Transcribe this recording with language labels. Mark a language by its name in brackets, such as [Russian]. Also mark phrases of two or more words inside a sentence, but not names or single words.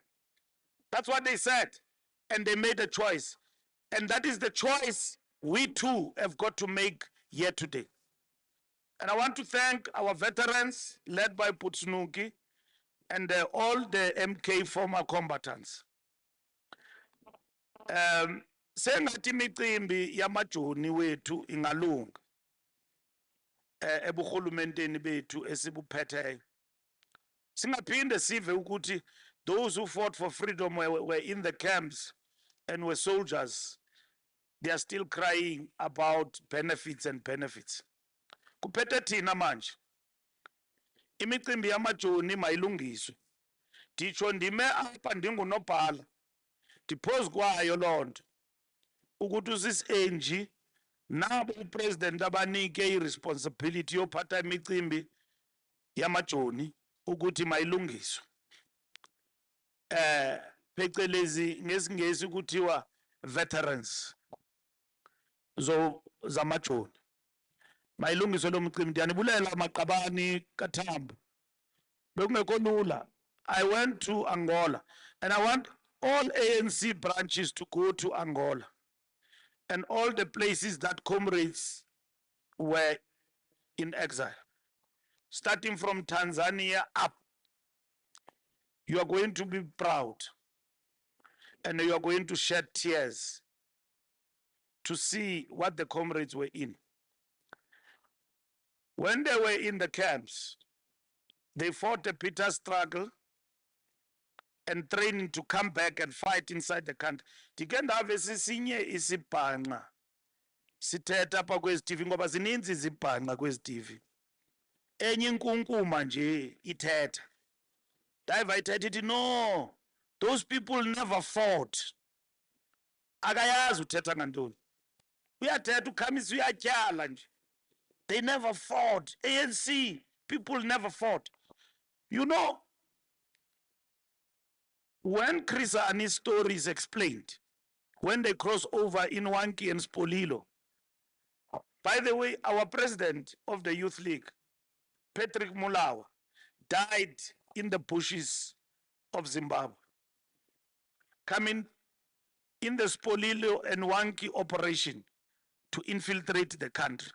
[English] That's what they said. And they made a choice. And that is the choice we too have got to make here today. And I want to thank our veterans led by Putsnuki and all the MK former combatants. [Zulu] Sengathi imicimbi yamajoni wethu ingalunga ebuhulumenteni bethu esibuphetheyo. Singaphinde sive ukuthi [English] those who fought for freedom were in the camps and were soldiers. They are still crying about benefits and benefits. [Zulu] Kuphethe thina manje. [Xhosa] Imicimbi yamajoni mayilungiswe. Nditsho ndime apha ndingunobhala. Ndiphozu kwayo loo nto. Ukuthi usisi-Angie nabo upresident abanike i-responsibility yophatha imicimbi yamajoni ukuthi mayilungiswe. Phecelezi ngesingesi kuthiwa veterans zamajoni. Mayilungiswe lo mcimbi. Ndiyanibulela Maqabani kaThambo. Bekungekho lula. [English] I went to Angola and I want all ANC branches to go to Angola and all the places that comrades were in exile. Starting from Tanzania up, you are going to be proud and you are going to shed tears to see what the comrades were in. When they were in the camps, they fought a bitter struggle and training to come back and fight inside the country. [Xhosa] Ndikendave sisinye isibhanqa sithetha apha kwezi TV ngoba zininzi izibhanqa kwezi TV. Enye inkunkuma nje ithetha. Dayiva ithetha ithi [English] no, those people never fought. [Xhosa] Akayazi uthetha ngantoni. Uyathetha ukhamisa uyatyala nje. [English] They never fought. ANC people never fought. You know, when Chris Ani's story is explained, when they cross over in Wanki and Spolilo, by the way, our president of the Youth League, Patrick Mulawa, died in the bushes of Zimbabwe, coming in the Spolilo and Wanki operation to infiltrate the country.